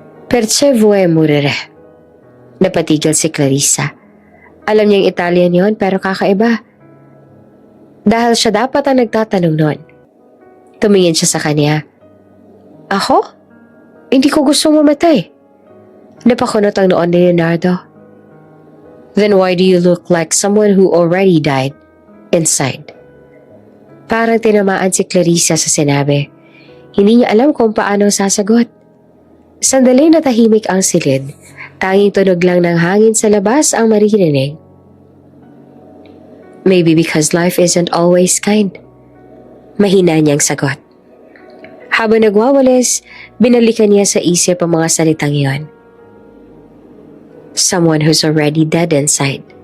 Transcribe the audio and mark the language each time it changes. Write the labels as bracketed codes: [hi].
[it] "Perché vuoi morire?" [tl] Napatigil si Clarissa. Alam niyang Italian yon pero kakaiba. Dahil siya dapat ang nagtatanong nun. Tumingin siya sa kanya. "Ako? Hindi ko gustong mamatay." Napakunot ang noon ni Leonardo. [en] "Then why do you look like someone who already died inside?" [tl] Parang tinamaan si Clarissa sa sinabi. Hindi niya alam kung paano sasagot. Sandali natahimik ang silid. Tanging tunog lang ng hangin sa labas ang maririnig. [en] "Maybe because life isn't always kind." [tl] Mahina niyang sagot. Habang nagwawalis, binalikan niya sa isip ang mga salitang iyon. [en] "Someone who's already dead inside."